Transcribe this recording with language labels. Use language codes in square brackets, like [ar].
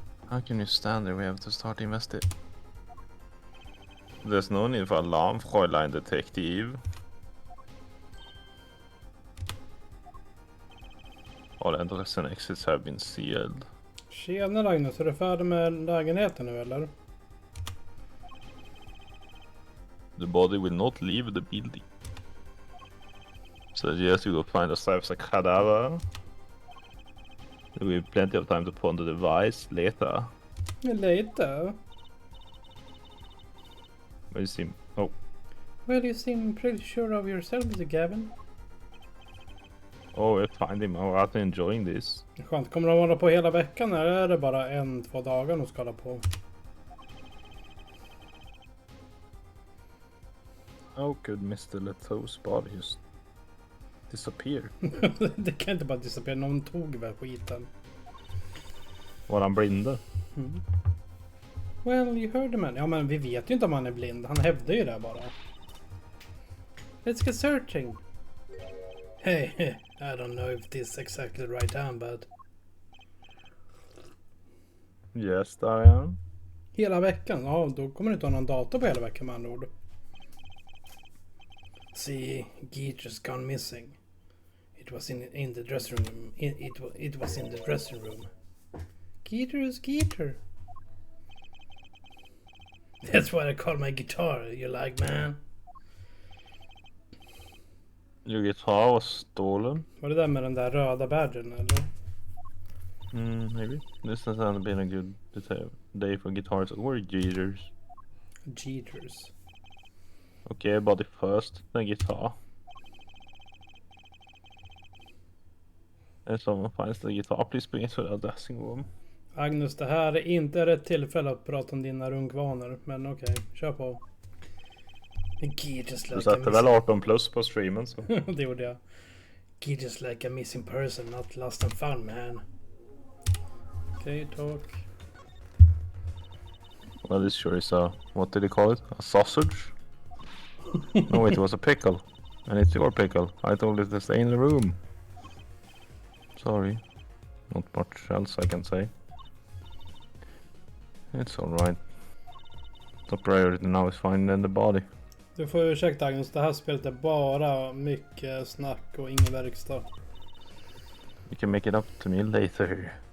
[en] How can you stand there? We have to start investigating. There's no need for alarm, Fräulein Detective. All entrances and exits have been sealed. [sv] Tjena Magnus, är du färdig med lägenheten nu eller? [en] The body will not leave the building. So yes, you will find yourselves a cadaver. There will be plenty of time to ponder the device later. [sv] Lite. [en] Where you see? Oh, Well, you seem pretty sure of yourself, Mr. Gavin. oh, I find him. I'm rather enjoying this. [sv] Skönt. Kommer de hålla på hela veckan eller är det bara 1-2 dagar de ska hålla på? [en] How could Mr. Leto's body just disappear? [sv] Det kan inte bara disappeara. Någon tog väl skiten. Var han blinda? [en] Well, you heard the man. [sv] Ja, men vi vet ju inte om han är blind. Han hävdar ju det bara. [en] Let's get searching. Hey, I don't know if this is exactly the right time, but... Yes, Diane. [sv] Hela veckan? Ja, då kommer du inte ha någon dator på hela veckan med andra ord. [en] See, Geeter's gone missing. It was in the dressing room. It was in the dressing room. Geeter is Geeter. That's what I call my guitar. You like, man? Your guitar was stolen? [sv] Var det där med den där röda badgen eller? [en] Maybe. This hasn't been a good day for guitars or gears. Geeters. Okay, body first, then guitar. If someone finds the guitar, please bring it to the dressing room. [sv] Agnes, det här är inte rätt tillfälle att prata om dina runkvanor. Men okej, kör på. Geeters Du [en] like [sv] satte väl 18 plus på streamen så. Det gjorde jag. [en] Geeters like a missing person, not lost and found, man. [sv] Okej, talk. [en] Well, this sure is a, what did he call it? A sausage? No, it was a pickle. And it's your pickle. I told it to stay in the room. Sorry. Not much else I can say. It's alright. The priority now is finding the body. [sv] Du får ursäkta Agnes, det här spelet är bara mycket snack och ingen verkstad. [en] You can make it up to me later.